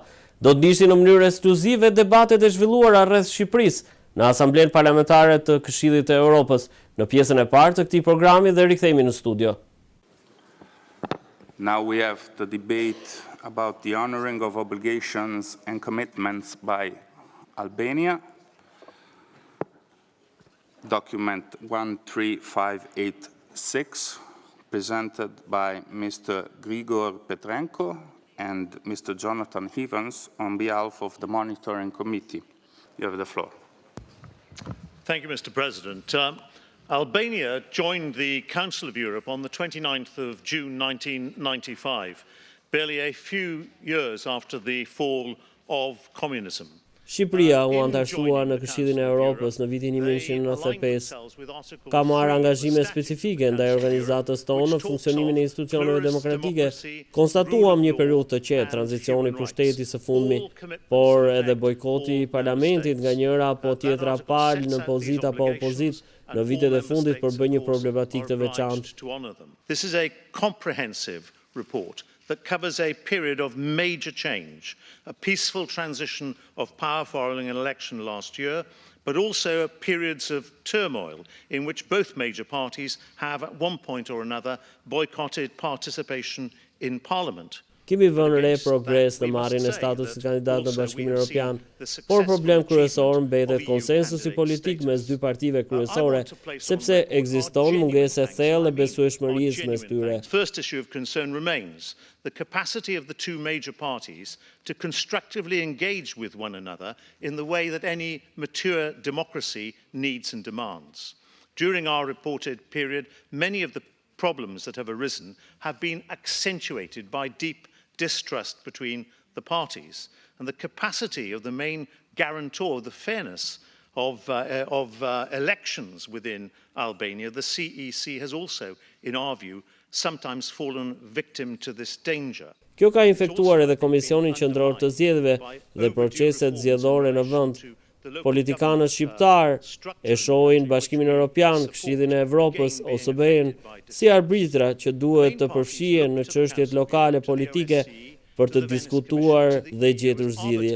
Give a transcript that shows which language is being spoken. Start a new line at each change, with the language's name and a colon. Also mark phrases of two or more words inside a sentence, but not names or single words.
Albanian: Do të ndiqni në mënyrë ekskluzive debatet e zhvilluara rreth Shqipërisë në Asamblenë Parlamentare të Këshillit të Europës. Në pjesën e parë të këtij programi dhe rikthehemi në studio.
English: Now we have the debate about the honoring of obligations and commitments by Albania. Document 13586. Presented by Mr. Grigor Petrenko and Mr. Jonathan Evans on behalf of the Monitoring Committee. You have the floor. Thank you, Mr. President. Albania joined the Council of Europe on the 29th of June 1995, barely a few years after the fall of communism.
Albanian: Shqipëria u antarësua në Këshillin e Europës në vitin 1995. Ka marrë angazhime specifike ndaj organizatës tonë në funksionimin e institucioneve demokratike. Konstatuam një periudhë të qetë, tranzicioni pushtetit së fundmi, por edhe bojkoti i parlamentit nga njëra apo tjetra palë në pozitë apo opozitë në vitet e fundit përbën një problematikë të veçantë.
English: This is a comprehensive report that covers a period of major change, a peaceful transition of power following an election last year, but also periods of turmoil in which both major parties have at one point or another boycotted participation in Parliament.
Albanian: Kemi vënë re progres në marrjen e statusit kandidat në Bashkimin Evropian, por problem kryesor mbetet konsensusi politik mes dy partive kryesore, sepse ekziston mungesë e thellë e besueshmërisë mes tyre.
English: First issue of concern remains the capacity of the two major parties to constructively engage with one another in the way that any mature democracy needs and demands. During our reported period, many of the problems that have arisen have been accentuated by deep distrust between the parties, and the capacity of the main guarantor of the fairness of elections within Albania, the CEC, has also, in our view, sometimes fallen victim to this danger.
Albanian: Kjo ka infektuar edhe Komisionin Qendror të Zgjedhjeve dhe proceset zgjedhore në vend. Politikanët shqiptar e shohin Bashkimin Evropian, Këshillin e Evropës, OSBE-n, si arbitra që duhet të përfshihen në çështjet lokale politike për të diskutuar dhe gjetur zgjidhje.